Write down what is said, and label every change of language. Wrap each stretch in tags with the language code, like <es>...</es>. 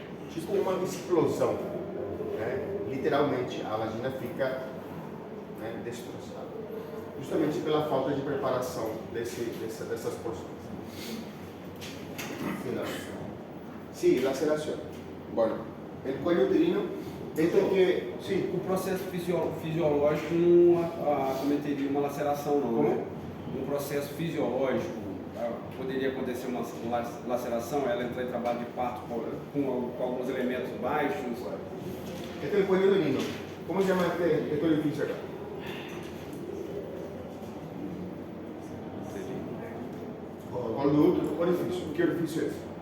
<pt>Tipo uma explosão, né? Literalmente a vagina fica, né, destroçada, justamente pela falta de preparação dessas porções.</pt> <es>Sí, laceración. Bueno, el cuello uterino, esto que, sí.</es> <pt>O processo fisiológico não acometeria uma laceração, não, né? Um processo fisiológico, poderia acontecer uma laceração, ela entrar em trabalho de parto com alguns elementos baixos.</pt> <es>Este es el cuello uterino. ¿Cómo se llama este orificio acá? Conducto, orificio. ¿Qué orificio es?</es>